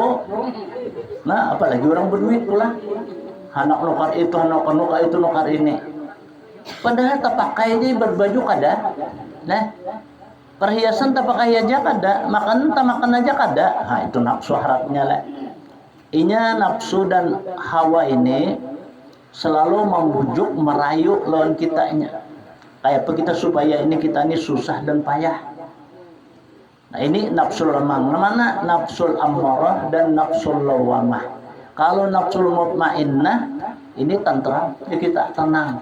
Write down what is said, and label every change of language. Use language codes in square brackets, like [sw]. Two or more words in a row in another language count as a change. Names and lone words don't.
[bjn] Nah apalagi orang berduit pula, anak nukar itu nukar ini. Padahal tak pakai aja berbaju kada, nah perhiasan tak pakai aja kada, makan tak makan aja kada. Nah itu nafsu harapnya lah. Inya nafsu dan hawa ini selalu membujuk merayu lawan kitanya. [id] Kayak apa kita supaya ini kita ini susah dan payah. Nah ini nafsul lemang. Mana [ar] nafsul ammarah [id] dan [ar] nafsul lawamah. [id] Kalau [ar] nafsul mutmainnah [id] ini tentram, ya kita tenang.